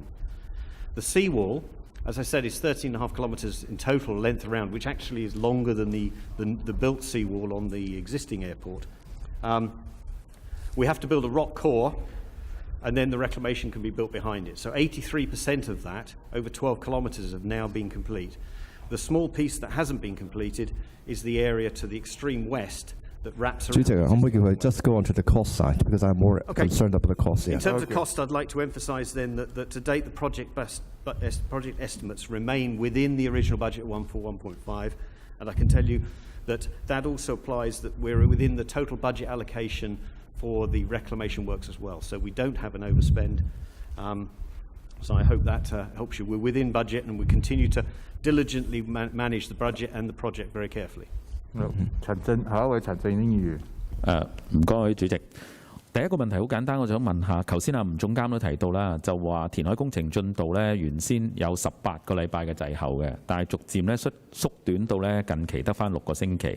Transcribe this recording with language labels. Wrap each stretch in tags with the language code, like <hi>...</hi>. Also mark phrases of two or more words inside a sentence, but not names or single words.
<en>The seawall, as I said, is 13.5 kilometres in total length around, which actually is longer than the built seawall on the existing airport. We have to build a rock core, and then the reclamation can be built behind it. So 83% of that, over 12 kilometres, have now been complete. The small piece that hasn't been completed is the area to the extreme west that wraps around.</en> <yue>主席，可唔可以叫佢</yue> <en>just go on to the cost side because I'm more concerned about the cost. In terms of cost, I'd like to emphasise then that to date the project estimates remain within the original budget 141.5, and I can tell you that also applies that we're within the total budget allocation for the reclamation works as well. So we don't have an overspend. So I hope that helps you. We're within budget and we continue to diligently manage the budget and the project very carefully.</en> <yue>下一位陳振英議員。唔該，主席。第一個問題好簡單，我想問下，頭先吳總監都提到啦，就話填海工程進度咧原先有18個禮拜嘅滯後嘅，但係逐漸咧縮短到咧近期得翻6個星期。</yue>